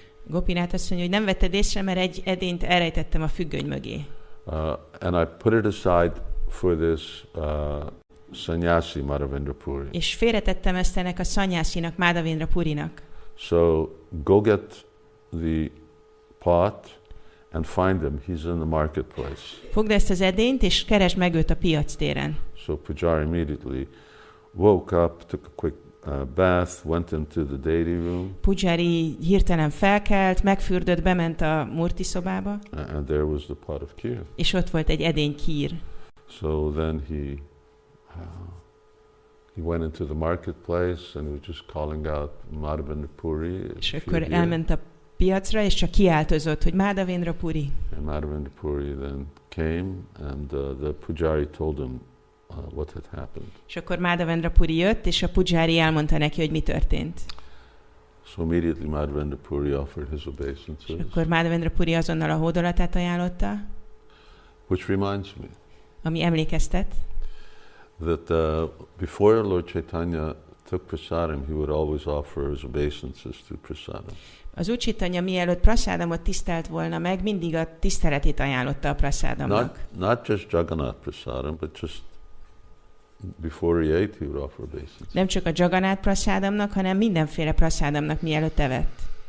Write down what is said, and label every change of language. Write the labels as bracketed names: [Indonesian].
[Hungarian] Gopinath azt mondja, hogy nem vetted észre, mert egy edényt elrejtettem a függöny mögé. [English] And I put it aside for this sannyasi Madhavendra Puri. [Hungarian] És félretettem ezt ennek a szanyászinak, Madhavendra Purinak. [English] So go get the pot and find him. He's in the marketplace. [Hungarian] Fogd ezt az edényt, és keresd meg őt a piactéren. [English] So Pujari immediately woke up, took a quick bath, went into the deity room. [Hungarian] Pujari hirtelen felkelt, megfürdött, bement a Murti szobába. [English] And there was the pot of kheer. [Hungarian] És ott volt egy edény khír. [English] So then he went into the marketplace and he was just calling out Madhavendra Puri. [Hungarian] És akkor elment a piacra, és csak kiáltozott, hogy Madhavendra Puri. [English] And Madhavendra Puri then came and the Pujari told him what had happened. [Hungarian] És akkor Madhavendra Puri jött, és a Pujari elmondta neki, hogy mi történt. [English] So immediately Madhavendra Puri offered his obeisances. [Hungarian] És akkor Madhavendra Puri azonnal a hódolatát ajánlotta. [English] Which reminds me. [Hungarian] Ami emlékeztet. [English] That before Lord Caitanya took prasadam, he would always offer his obeisances to prasadam. [Hungarian] Az Úr Caitanya mielőtt prasadamot tisztelt volna meg, mindig a tiszteletét ajánlotta a prasadamnak. [English] Not just Jagannath prasadam, but just before he ate, he would offer obeisances. [Hungarian] Nem csak a Jagannath prasadamnak, hanem mindenféle prasadamnak mielőtt evett.